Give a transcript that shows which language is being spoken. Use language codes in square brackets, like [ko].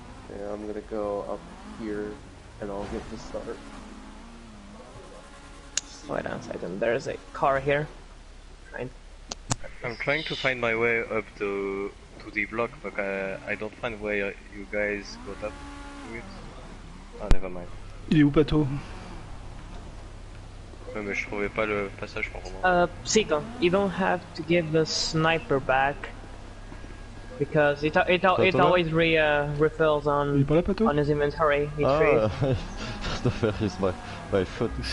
[en] Yeah, I'm gonna go up here, and I'll get the start. Wait on a second, there's a car here. Right. I'm trying to find my way up to the block, but I don't find where you guys got up to it. Ah, never mind. [fr] Il est où, Pato? Ouais, mais je trouvais pas le passage pour moi. [en] Seagull, you don't have to give the sniper back because it always refills [fr] Il est pas là, Pato? [en] on his inventory. He Ah, the fair is my foot.